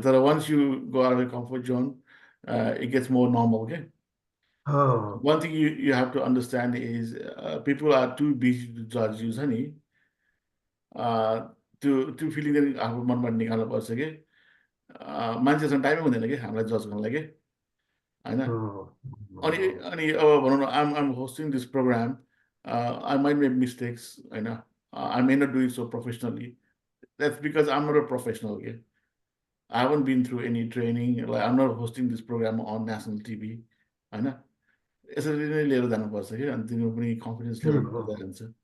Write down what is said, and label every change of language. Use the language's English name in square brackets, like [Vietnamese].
[English] Once you go out of the comfort zone, it gets more normal. Okay. One thing you have to understand is people are too busy to judge you, honey. To feeling that [Nepali] आफ्नो मनमा निकाल्नु पर्छ कि मान्छेसँग टाइमै हुँदैन कि हामीलाई जज गर्नलाई के हैन। अनि अब भनौँ न [English] I'm hosting this program, I might make mistakes, हैन, I may not do it so professionally. That's because I'm not a professional. Okay? I haven't been through any training. Like I'm not hosting this program on national TV. [Nepali] हैन, यसरी नै लिएर जानुपर्छ कि अनि तिम्रो पनि कन्फिडेन्स लेभल बढ्दै जान्छ।